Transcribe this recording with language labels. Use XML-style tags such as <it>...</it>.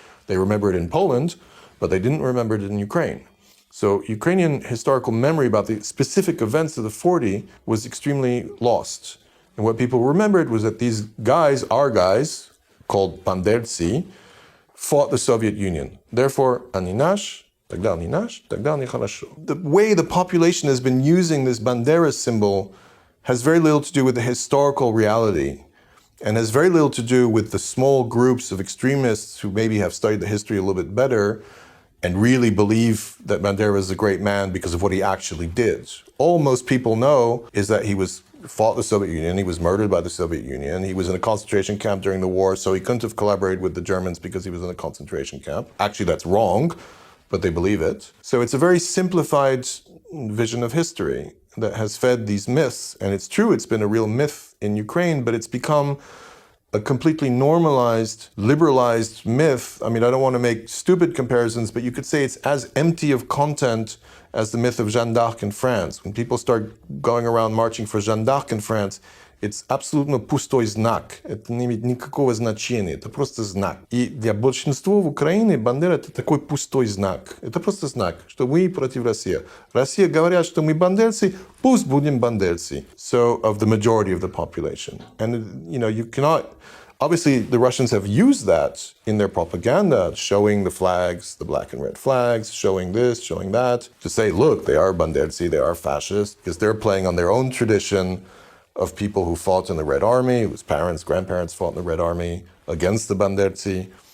<en>They remember it in Poland, but they didn't remember it in Ukraine. So Ukrainian historical memory about the specific events of the 40 was extremely lost. And what people remembered was that these guys, our guys, called banderci, fought the Soviet Union. Therefore,</en> <ru>они наш, тогда они наш, тогда они хорошо.</ru> <en>The way the population has been using this bandera symbol has very little to do with the historical reality and has very little to do with the small groups of extremists who maybe have studied the history a little bit better and really believe that Bandera is a great man because of what he actually did. All most people know is that he fought the Soviet Union, he was murdered by the Soviet Union, he was in a concentration camp during the war, so he couldn't have collaborated with the Germans because he was in a concentration camp. Actually, that's wrong, but they believe it. So it's a very simplified vision of history that has fed these myths. And it's true, it's been a real myth in Ukraine, but it's become a completely normalized, liberalized myth. I mean, I don't want to make stupid comparisons, but you could say it's as empty of content as the myth of Jeanne d'Arc in France. When people start going around marching for Jeanne d'Arc in France, it's</en> <ru>абсолютно пустой знак. Это не имеет никакого значения. Это просто знак. И для большинства в Украине Бандера — это такой пустой знак. Это просто знак, что мы против России. Россия говорят, что мы бандерцы, пусть будем бандерцы.</ru> <en>So, of the majority of the population. And, you cannot... Obviously, the Russians have used that in their propaganda, showing the flags, the black and red flags, showing this, showing that, to say, look, they are banderci, they are fascists, because they're playing on their own tradition of people who fought in the Red Army, whose parents, grandparents fought in the Red Army against the banderci.</en>